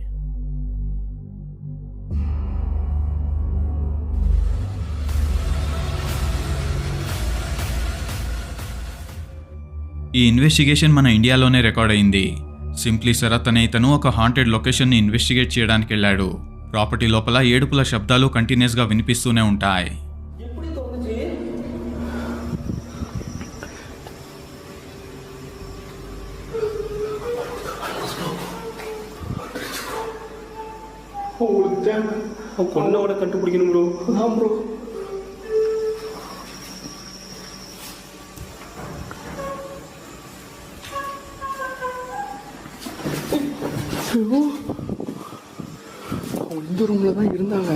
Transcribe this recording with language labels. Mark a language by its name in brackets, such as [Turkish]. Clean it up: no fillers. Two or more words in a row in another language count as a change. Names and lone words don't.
[Telugu] ఈ ఇన్వెస్టిగేషన్ మన ఇండియాలోనే రికార్డ్ అయింది. సింప్లీ శరత్ అనే ఇతను ఒక [English] haunted locationni [Telugu] ఇన్వెస్టిగేట్ చేయడానికి వెళ్ళాడు. ప్రాపర్టీ లోపల ఏడుపుల శబ్దాలు కంటిన్యూస్గా వినిపిస్తూనే ఉంటాయి. [Tamil] கொண்டோட கண்டுபிடிக்கணும் ப்ரோ. அதான் ப்ரோ. அவங்க இந்த ரூம்ல தான் இருந்தாங்க.